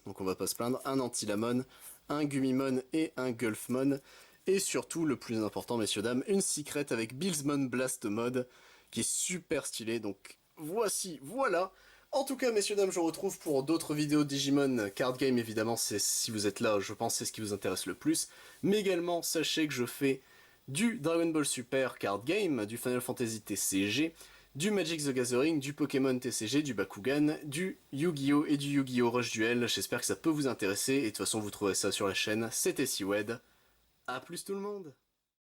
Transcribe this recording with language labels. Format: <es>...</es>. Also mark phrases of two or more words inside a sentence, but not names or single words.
<fr>donc on va pas se plaindre, un Antilamon, un Gumimon et un Gulfmon, et surtout, le plus important, messieurs dames, une Secret avec Billsmon Blast Mode, qui est super stylé, donc voilà. En tout cas, messieurs dames, je vous retrouve pour d'autres vidéos Digimon Card Game, évidemment, si vous êtes là, je pense que c'est ce qui vous intéresse le plus, mais également, sachez que je fais du Dragon Ball Super Card Game, du Final Fantasy TCG, du Magic the Gathering, du Pokémon TCG, du Bakugan, du Yu-Gi-Oh! Et du Yu-Gi-Oh! Rush Duel. J'espère que ça peut vous intéresser, et de toute façon vous trouverez ça sur la chaîne. C'était Siwed. A plus tout le monde!</fr>